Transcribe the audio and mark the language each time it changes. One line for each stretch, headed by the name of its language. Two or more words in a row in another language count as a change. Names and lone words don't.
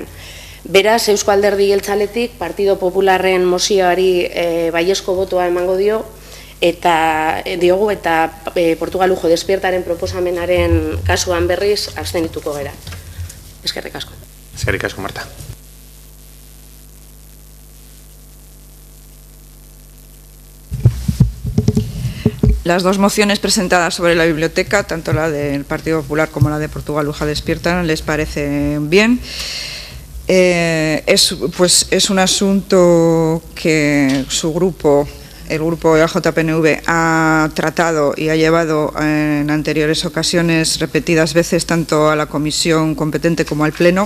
Basque: Beraz, Eusko Alderdi Jeltzaletik Partido Popularren mozioari baiezko botoa emango dio, eta diogu eta Portugalujo despiertaren proposamenaren kasuan berriz abstenituko gera. Eskerrik asko. Eskerrik asko, Marta.
Spanish: Las dos mociones presentadas sobre la biblioteca, tanto la del Partido Popular como la de Portugalujo despierta, les parecen bien. Es un asunto que su grupo, el grupo AJPNV, ha tratado y ha llevado en anteriores ocasiones repetidas veces tanto a la comisión competente como al Pleno.